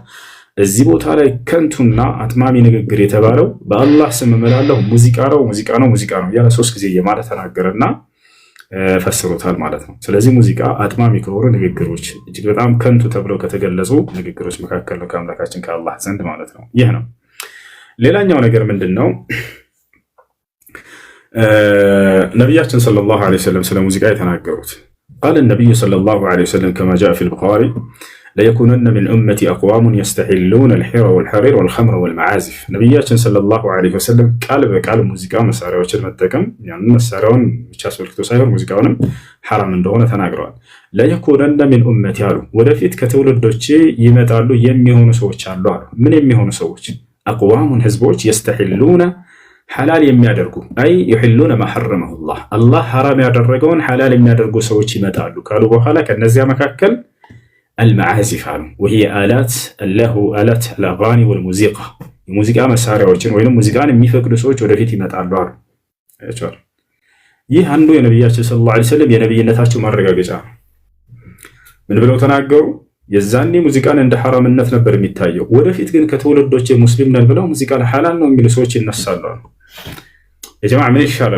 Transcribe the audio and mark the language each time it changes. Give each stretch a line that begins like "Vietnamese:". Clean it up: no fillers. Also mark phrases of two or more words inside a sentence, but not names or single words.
Amharic: እዚህ ቦታ ላይ ከንቱና አጥማሚ ንግግር የተባለው በአላህ ስም እምላለሁ ሙዚቃ ነው እያለ 3 ጊዜ የማለ ተናገረና ፈስሮታል ማለት ነው። ስለዚህ ሙዚቃ አጥማሚ ከሆኑ ንግግሮች እጅግ በጣም ከንቱ ተብለው ከተገለጹ ንግግሮች መካከል ነው ከአምላካችን ከአላህ ዘንድ ማለት ነው። ይህ ነው። ሌላኛው ነገር ምንድነው? ነብያችን
Arabic: صلى الله عليه وسلم
Amharic: ስለ ሙዚቃ የተናገሩት
Arabic: قال النبي صلى الله عليه وسلم كما جاء في البخاري ليكونن من أمتي أقوام يستحلون الحر والحرير والخمر والمعازف
Amharic: ነብያችን
Arabic: صلى الله عليه وسلم
Amharic: ቃል በቃል ሙዚቃ መሳሪያዎችን መጠቀም ያን መሳሪያውን ብቻ አስመልክቶ ሳይሆን ሙዚቃውንም ሐራም እንደሆነ ተናግረዋል።
Arabic: ليكونن من أمتي
Amharic: አሉ ወደፊት ከትውልዶቼ ይመጣሉ የሚሆኑ ሰዎች አሉ አሉ። ምን የሚሆኑ ሰዎች? አቅዋሙን ህዝቦች يستحلون ሐላል የሚያደርጉ አይ
Arabic: يحلون ما حرمه الله
Amharic: አላህ ሐራም ያደረገውን ሐላል የሚያደርጉ ሰዎች ይመጣሉ ካሉ በኋላ ከነዚያ መካከል المعازف አሉ
Arabic: وهي آلات له آلات الأغاني والموسيقى
Amharic: የሙዚቃ መሳሪያዎችን ወይንም ሙዚቃን የሚፈቅዱ ሰዎች ወደፊት ይመጣሉ አሉ። ይህ አንዱ የነቢያችን
Arabic: صلى الله عليه وسلم
Amharic: የነቢይነታቸው ማረጋገጫ ነው። ምን ብለው ተናገሩ? የዛኔ ሙዚቃን እንደ ሐራምነት ነበር የሚታየው። ወደፊት ግን ከትውልዶች ሙስሊም ነን ብለው ሙዚቃን ሐላል ነው የሚሉ ሰዎች ይነሳሉ። የጀማዓ ምን ይሻላል?